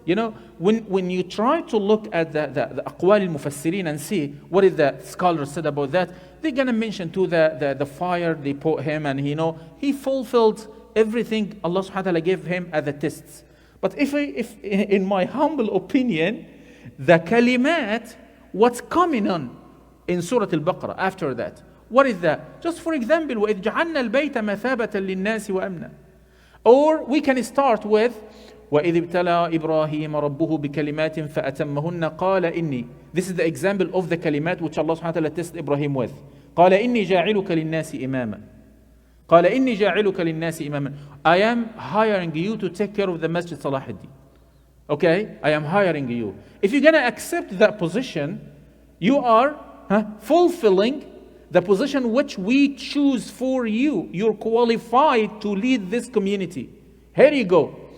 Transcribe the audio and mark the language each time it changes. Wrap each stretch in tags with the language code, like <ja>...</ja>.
<en>When you try to look at the aqwal al-mufassirin and see what is the scholars said about that, they're going to mention to the fire they put him, and he fulfilled everything Allah subhanahu wa ta'ala gave him as the tests. But if in my humble opinion, the kalimat, what's coming on in Surah al-Baqarah after that, what is that? Just for example,</en> <ar>وَإِذْ جَعَلْنَا الْبَيْتَ مَثَابَةً لِلنَّاسِ وَأَمْنًا.</ar> <en>Or we can start with</en> <ar>وَإِذِ ابْتَلَى إِبْرَاهِيمَ رَبُّهُ بِكَلِمَاتٍ فَأَتَمَّهُنَّ قَالَ إِنِّي.</ar> <en>This is the example of the kalimat which Allah subhanahu wa ta'ala tested Ibrahim with.</en> <ar>قَالَ إِنِّي جَاعِلُكَ لِلنَّاسِ إِمَامًا. قال إني جاعلك للناس إماما.</ar> <en>I am hiring you to take care of the Masjid Salah الدين. Okay, I am hiring you. If you're going to accept that position, you are fulfilling the position which we choose for you. You're qualified to lead this community. Here you go.</en>